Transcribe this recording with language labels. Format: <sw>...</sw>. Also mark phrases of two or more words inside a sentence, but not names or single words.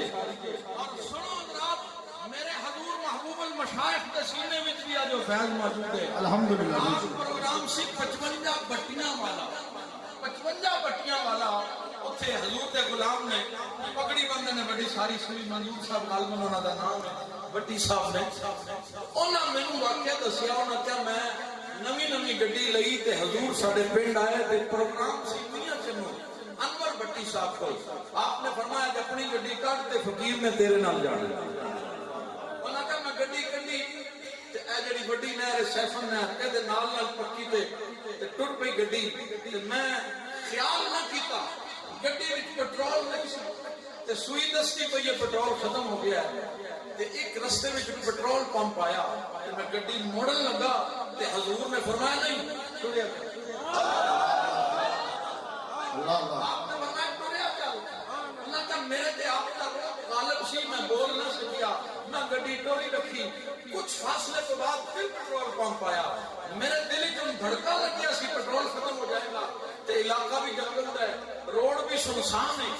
<ur>اور سنو حضرات، میرے حضور محبوب المشائخ کے سینے میں بھی آج فیض موجود ہے۔ الحمدللہ۔</ur> <pa>آج پروگرام سی 55 بٹیاں والا، 55 بٹیاں والا۔ اتھے حضور دے غلام نے پگڑی بندے نے بڑی ساری سوئی، منظور صاحب غالباً انہاں دا نام ہے، بٹی صاحب نے۔ انہاں مینوں واقعہ دسیا، انہاں کہا میں نویں گڈی لئی تے حضور ساڈے پنڈ آئے تے پروگرام سی میاں چنو انور بٹی صاحب کو۔ آپ نے فرمایا کہ اپنی گڈی کٹ تے فقیر نے تیرے نال جانا۔ انہاں کہا میں گڈی کڈی تے اے جڑی بڑی نہر سیفن نہر اے دے نال نال پکی تے ٹر پئی گڈی تے میں خیال نہ کیتا گڈی وچ پٹرول نہیں سی تے سوئی دستی پئی</pa> <ur>یہ پٹرول ختم ہو گیا ہے</ur> <pa>تے ایک رستے وچ</pa> <en>petrol pump</en> <pa>آیا تے میں گڈی موڑن لگا تے حضور نے فرمایا نہیں چھوڑیا آپ نے فرمایا ٹریا چل۔ اللہ کا میرے تے آپ کا غالب سی، میں بول نہ سکیا، میں گڈی ٹوری رکھی۔</pa> <ur>کچھ فاصلے کے بعد پھر</ur> <en>petrol pump</en> <ur>آیا، میرے دل میں دھڑکا لگ گیا سی پٹرول ختم ہو جائے گا تے علاقہ بھی جنگل ہے، روڈ بھی سنسان ہے۔</ur>